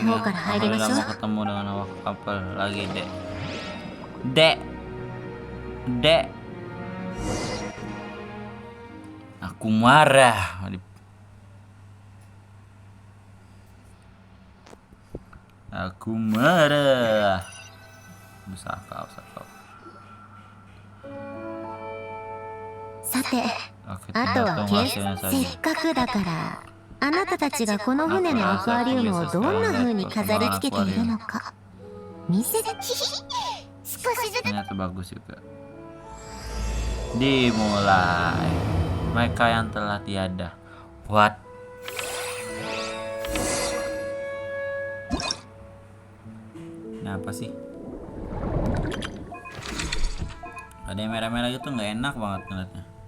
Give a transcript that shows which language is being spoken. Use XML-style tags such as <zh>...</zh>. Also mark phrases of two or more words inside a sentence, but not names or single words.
<id>Mau ketemu dengan awak kapal lagi, Dek. Aku marah. Bisa kau.</id> <ja>さて、あとはせっかくだからあなたたちがこの船のアクアリウムをどんな風に飾り付けているのか見せて。少しずつ</ja> <id>Ternyata bagus juga. Dimulai. Mereka yang telah tiada. What? Ini apa sih? Ada yang merah-merah gitu nggak enak banget ngeliatnya.</id>